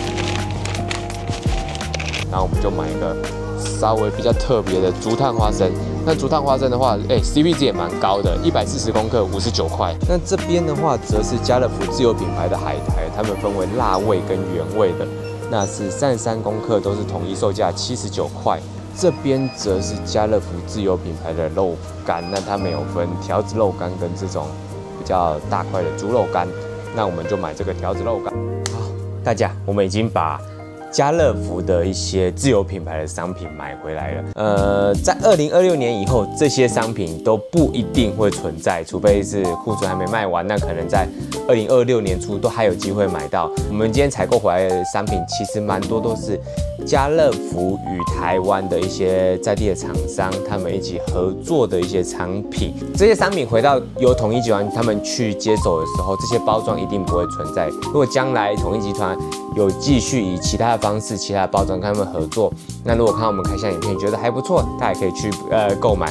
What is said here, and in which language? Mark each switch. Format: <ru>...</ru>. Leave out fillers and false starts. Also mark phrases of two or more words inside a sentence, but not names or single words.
<zh>然後我们就買一個稍微比較特別的竹炭花生。那竹炭花生的話，CP 值也蠻高的，140公克59塊。那這邊的話，則是家樂福自有品牌的海苔，它們分為辣味跟原味的。那是33公克，都是統一售價79塊。這邊則是家樂福自有品牌的肉乾，那它們有分條子肉乾跟這種比較大塊的豬肉乾。那我們就買這個條子肉乾。好，大家，我們已經把家樂福的一些自有品牌的商品買回來了。在2026年以後，這些商品都不一定會存在，除非是庫存還沒賣完，那可能在2026年初都還有機會買到。我們今天採購回來的商品，其實蠻多都是家樂福與台灣的一些在地的廠商，他們一起合作的一些產品。這些商品回到由統一集團他們去接手的時候，這些包裝一定不會存在。如果將來統一集團有繼續以其他的方式、其他的包装跟他們合作，那如果看到我們開箱影片覺得還不錯，大家也可以去購買。</zh>